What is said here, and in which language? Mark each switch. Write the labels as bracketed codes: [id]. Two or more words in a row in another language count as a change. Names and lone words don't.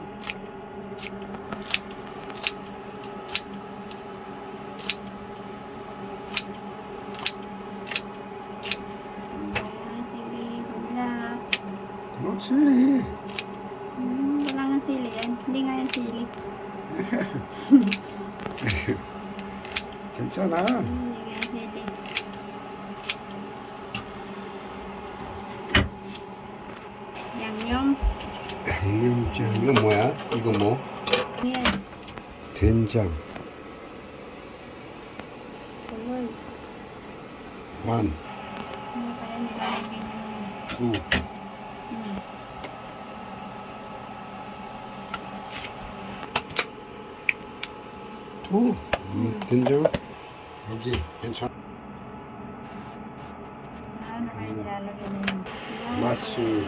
[en] No chili. [tl] Wala nga sili yan. Hindi nga yan sili. [ko] 있잖아. 이게 sili. 양념. 양념장. 이거 뭐야? 이거 뭐? [tl] Yan. [ko] 된장. [tl] Tuloy. [ko] 만. [tl] Ano kaya nilalagay namin? [ko] 두. 두. 된장. 여기 괜찮아. [tl] Ano kaya nilalagay namin? [ko] 맛술.